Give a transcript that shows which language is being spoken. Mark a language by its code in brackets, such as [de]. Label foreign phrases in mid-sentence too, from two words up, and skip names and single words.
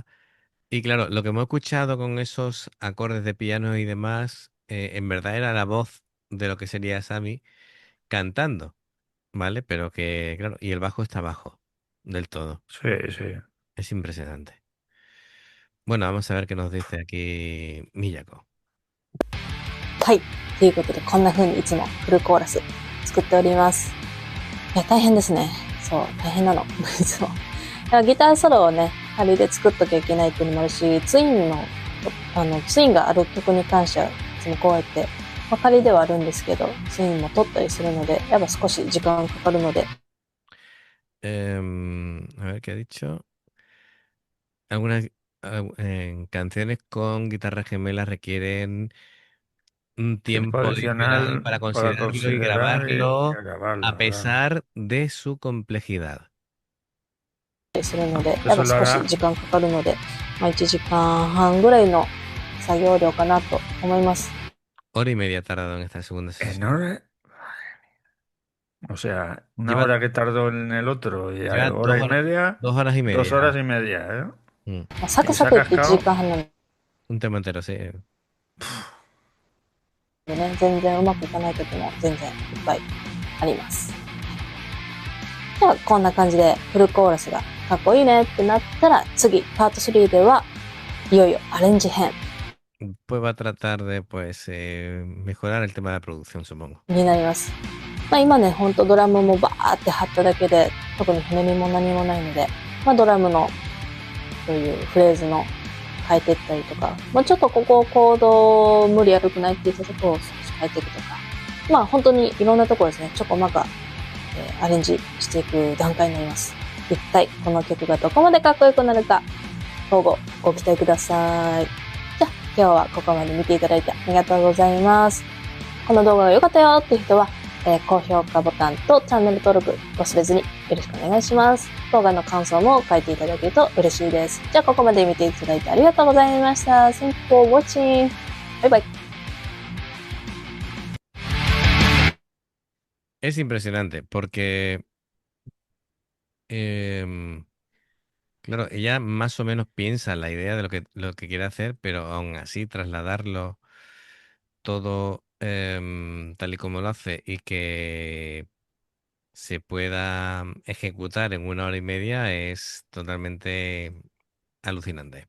[es] Y claro, lo que hemos escuchado con esos acordes de piano y demás, en verdad era la voz de lo que sería Sammy cantando, ¿vale? Pero que, claro, y el bajo está abajo del todo. Sí, sí. Es impresionante. Bueno, vamos a ver qué nos dice aquí Miyako. [ja] はい。ということで、こんな風にいつもフルコーラス作っております。いや、大変ですね。そう、大変なの。いつも。ギターソロをね、仮で作っときゃいけないっていうのもあるし、ツインがある曲に関しては、いつもこうやって、仮ではあるんですけど、ツインも取ったりするので、やっぱ少し時間かかるので。 [es] A ver qué ha dicho. Algunas canciones con guitarras gemelas requieren un Tiempo tiempo adicional adicional para para considerarlo y considerar y grabarlo a grabarlo, claro. pesar de su complejidad. [ja] するので、 [es] Que [ja] やっぱ [es] eso lo [ja] 少し [es] haga [ja] 時間かかるので、1時間半ぐらいの作業量かなと思います。 [es] Hora y media ha tardado en esta segunda en sesión. hora. O sea, una Lleva, hora que tardó en el otro y lleva hora y media, 2 horas y 2 media. horas y media, ¿eh? [ja] サク [es] Y se [ja] サ [es] ha [ja] クいって1 [es] cascado. [ja] 時間半なの [es] Un tema entero, sí. [ja] でね、全然うまくいかない時も全然いっぱいあります。では、こんな感じでフルコーラスがかっこいいねってなったら、次、パート3ではいよいよアレンジ編 [es] Pues va a tratar de pues mejorar el tema de la producción, supongo. [ja] になります。今ね、ほんとドラムもバーって貼っただけで、特にひねりも何もないので、ドラムのそういうフレーズの変えていったりとか、ちょっとここコード無理悪くないって言ったところを少し変えていくとか、本当にいろんなところですね、ちょこまか、アレンジしていく段階になります。一体この曲がどこまでかっこよくなるか、今後ご期待ください。じゃあ今日はここまで見ていただいてありがとうございます。この動画が良かったよっていう人は、高評価ボタンとチャンネル登録忘れずによろしくお願いします。動画の感想も書いていただけると嬉しいです。じゃあここまで見ていただいてありがとうございました。 [en] Thank you for watching. [ja] バイバイ。 [es] Es impresionante porque, em, claro, ella más o menos piensa la idea de lo que quiere hacer, pero aún así trasladarlo todo tal y como lo hace y que se pueda ejecutar en 1 hora y media es totalmente alucinante.